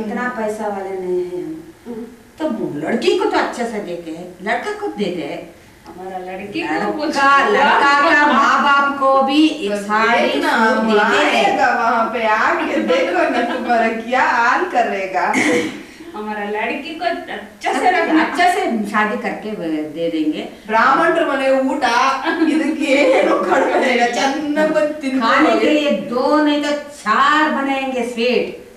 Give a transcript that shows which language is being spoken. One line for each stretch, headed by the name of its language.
Hindi: इतना पैसा वाले नहीं है हम। तो लड़की को तो अच्छे से देते हैं, लड़का को देते हैं। हमारा लड़की लड़का का माँ बाप को भी एक साड़ी देते हैं। वहाँ पे आके देखो ना तुम्हारा क्या हाल करेगा। हमारा लड़की को अच्छा से शादी करके दे देंगे।
Kannada: ಬ್ರಾಹ್ಮಣರ ಮನೆ ಊಟ ಇದಕ್ಕೆ ಏನು ಕಡಿಮೆ ಇಲ್ಲ, ಚೆನ್ನಾಗಿ ಬಂದು
Hindi: खाने के लिए 2 नहीं तो 4 बनाएंगे स्वीट।